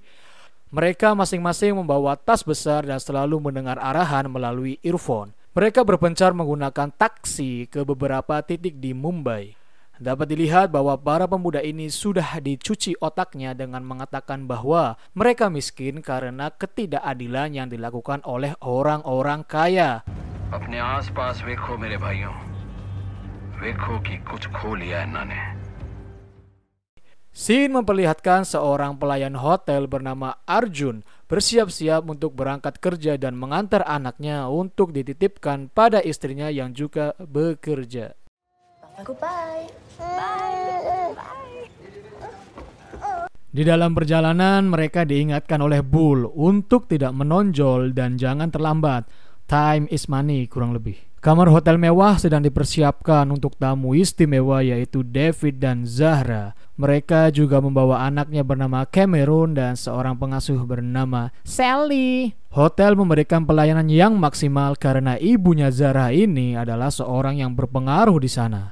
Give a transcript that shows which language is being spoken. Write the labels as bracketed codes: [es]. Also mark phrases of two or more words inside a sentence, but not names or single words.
[id] Mereka masing-masing membawa tas besar dan selalu mendengar arahan melalui earphone. Mereka berpencar menggunakan taksi ke beberapa titik di Mumbai. Dapat dilihat bahwa para pemuda ini sudah dicuci otaknya dengan mengatakan bahwa mereka miskin karena ketidakadilan yang dilakukan oleh orang-orang kaya. [hi] अपने आस-पास देखो मेरे भाइयों, देखो कि कुछ खो लिया इन्होंने. [id] Scene memperlihatkan seorang pelayan hotel bernama Arjun bersiap-siap untuk berangkat kerja dan mengantar anaknya untuk dititipkan pada istrinya yang juga bekerja. Goodbye. Di dalam perjalanan mereka diingatkan oleh Bull untuk tidak menonjol dan jangan terlambat. [en] Time is money [id] kurang lebih. Kamar hotel mewah sedang dipersiapkan untuk tamu istimewa yaitu David dan Zahra. Mereka juga membawa anaknya bernama Cameron dan seorang pengasuh bernama Sally. Hotel memberikan pelayanan yang maksimal karena ibunya Zahra ini adalah seorang yang berpengaruh di sana.